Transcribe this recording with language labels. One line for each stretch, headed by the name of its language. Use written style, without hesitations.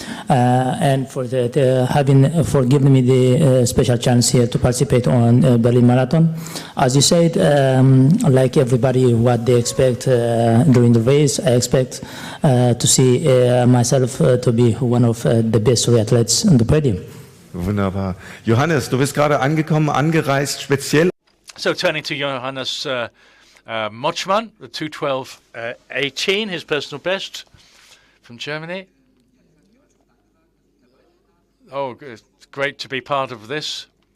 English: And for giving me the special chance here to participate on Berlin Marathon. As you said, like everybody, what they expect during the race, I expect to see myself to be one of the best athletes on the podium.
German: Wunderbar. Johannes, du bist gerade angereist, speziell.
English: So turning to Johannes Motschmann, the 2:12.18, his personal best from Germany. Oh, it's great to be part of this.